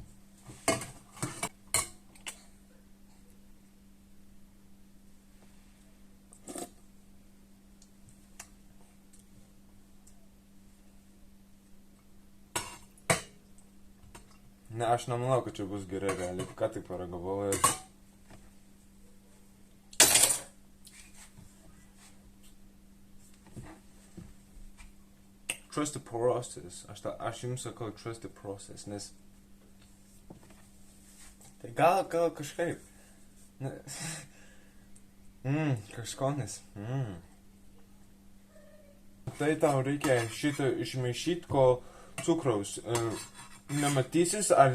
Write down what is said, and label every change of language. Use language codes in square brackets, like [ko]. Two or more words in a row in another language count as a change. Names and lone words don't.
[lt] Ne, aš nemanau, kad čia bus gerai realiai. Ką tik paragavau ir... [en] Trust the process. [lt] Aš jums sakau [en] trust the process, [lt] nes... Tai gal kažkaip. Kažkonis. Tai tau reikia šitą išmaišyti, kol cukraus nematysis, ar...